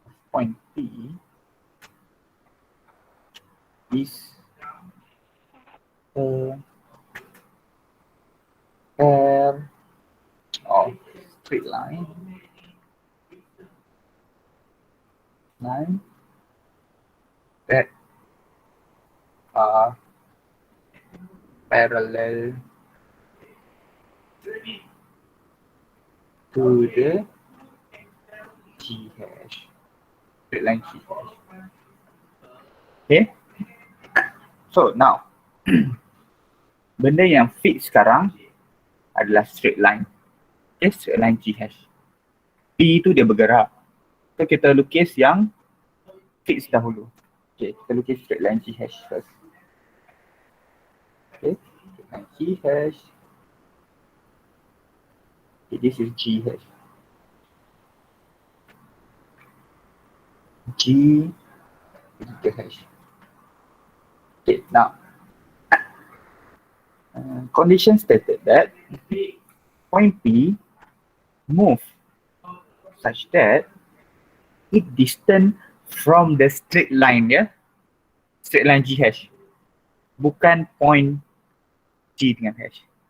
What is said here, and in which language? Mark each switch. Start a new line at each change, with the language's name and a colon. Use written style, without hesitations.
English: point P is a pair of straight line that are parallel to the G hash. Straight line G hash. Okay. So now
Malay: benda yang fix sekarang adalah
English: straight line. Okay, straight line G hash.
Malay: P tu dia bergerak. So kita lukis yang fix dahulu.
English: Okay,
Malay: kita lukis
English: straight line G hash first. Okay, straight line G hash. Okay, this is G hash. G is the hash. Okay, now condition stated that point P move such that it distant from the straight line, ya, straight line G hash,
Malay: bukan point G dengan hash.